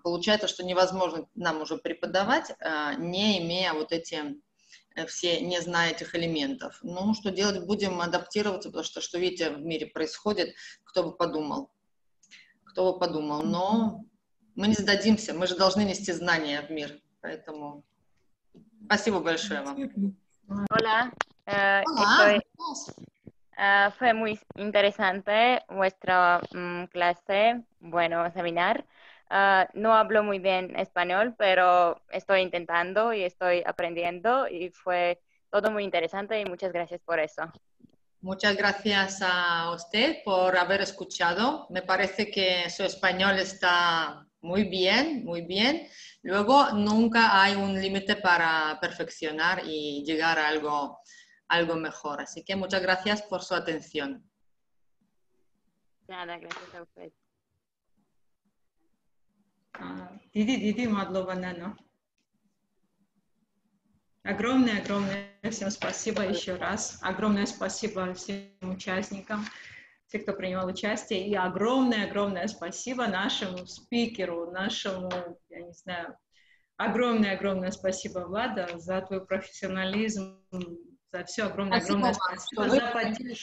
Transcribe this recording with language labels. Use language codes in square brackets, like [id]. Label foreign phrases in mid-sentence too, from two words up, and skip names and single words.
[ru] Получается, что невозможно нам уже преподавать, не имея вот не зная этих элементов. Ну, что делать будем? Адаптироваться, потому что видите, в мире происходит, кто бы подумал, но мы не сдадимся, мы же должны нести знания в мир, поэтому спасибо большое вам. [es] Hola, Hola. fue muy interesante vuestra clase, bueno, seminar. No hablo muy bien español, pero estoy intentando y estoy aprendiendo y fue todo muy interesante y muchas gracias por eso. Muchas gracias a usted por haber escuchado. Me parece que su español está muy bien, muy bien. Luego, nunca hay un límite para perfeccionar y llegar a algo mejor. Así que muchas gracias por su atención. Nada, gracias a usted. [ka] დიდი მადლობა, Нано. [ru] Огромное всем спасибо еще раз. Огромное спасибо всем участникам, всем, кто принимал участие. И огромное спасибо нашему спикеру, я не знаю, огромное спасибо, Влада, за твой профессионализм, за все огромное спасибо за поддержку,